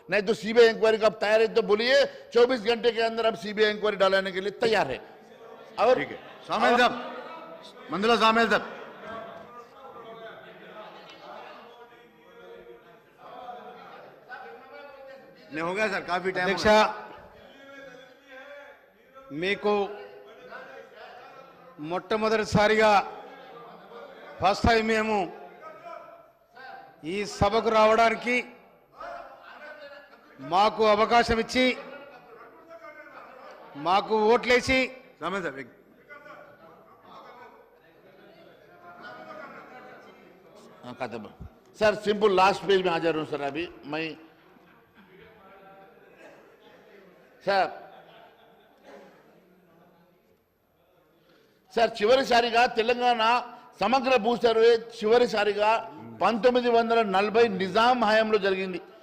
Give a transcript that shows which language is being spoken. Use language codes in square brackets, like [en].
[hi] नहीं तो CBI inquiry का तैयार है तो बोलिए, 24 घंटे के अंदर अब सीबीआई इंक्वायरी डालने के लिए तैयार है। और ठीक है, सामेल साहब, मंदुला सामेल साहब, नहीं हो गया सर, काफी टाइम [te] అధ్యక్ష మీకు మొట్టమొదటిసారిగా ఫస్ట్ టైం మేము ఈ సభకు రావడానికి మాకు అవకాశం ఇచ్చి మాకు ఓట్లేసి [hi] सामेल साहब एक खत्म सर, सिंपल लास्ट पेज में हाजिर हूं सर। अभी मैं [te] సార్ చివరిసారిగా తెలంగాణ సమగ్ర భూ సర్వే చివరిసారిగా 1940 నిజాం హయాంలో జరిగింది.